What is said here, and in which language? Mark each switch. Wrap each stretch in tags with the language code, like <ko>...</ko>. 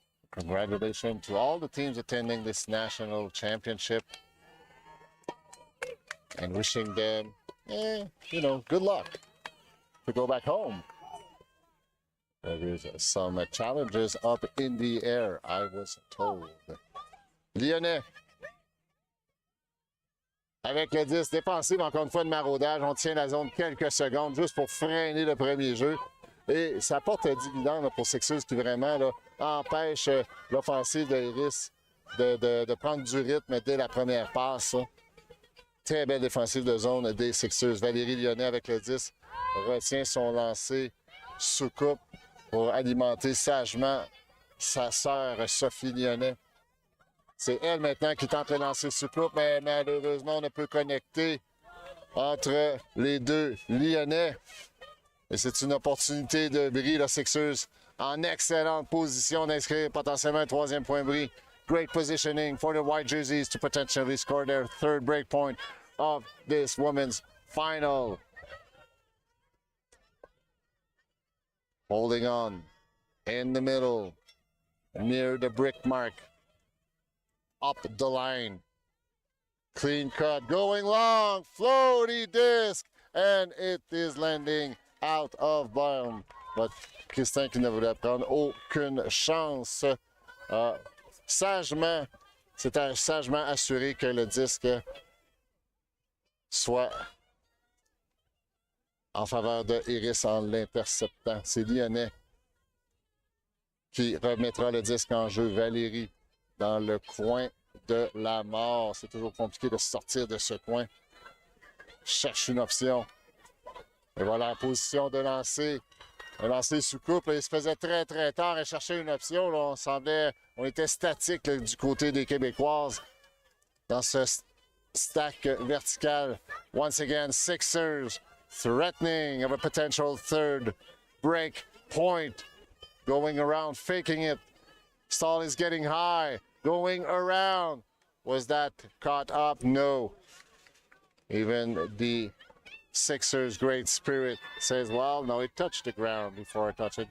<en>Congratulations to all the teams attending this national championship, and wishing them, good luck to go back home. There is some challenges up in the air, I was told.</en> <fr>Lyonnais, avec le 10 défensif, encore une fois de maraudage, on tient la zone quelques secondes juste pour freiner le premier jeu. Et ça porte dividende pour 6ixers qui vraiment là, empêche l'offensive d'Iris de prendre du rythme dès la première passe. Très belle défensive de zone des 6ixers. Valérie Lyonnais avec le 10 retient son lancer sous coupe pour alimenter sagement sa sœur Sophie Lyonnais. C'est elle maintenant qui tente de lancer sous coupe, mais malheureusement on ne peut connecter entre les deux Lyonnais. Et c'est une opportunité de bris, la 6ixers en excellente position d'inscrire potentiellement un 3e point bris.</fr> <en>Great positioning for the white jerseys to potentially score their 3rd break point of this women's final. Holding on in the middle, near the brick mark, up the line. Clean cut, going long, floaty disc, and it is landing out of bounds.</en> <fr>But Christin qui ne voulait prendre aucune chance. Sagement, c'était sagement assuré que le disque soit en faveur de Iris en l'interceptant. C'est Lyonnais qui remettra le disque en jeu. Valérie dans le coin de la mort. C'est toujours compliqué de sortir de ce coin. Cherche une option. Et voilà en position de lancer. Un lancé sous coupe, il se faisait très, très tard et cherchait une option. Là, on était statique là, du côté des Québécoises dans ce stack vertical.</fr> <en>Once again, Sixers threatening of a potential third break point. Going around, faking it. Stall is getting high. Going around. Was that caught up? No. Even the Sixers' great spirit says, well, no, it touched the ground before it touched it.</en>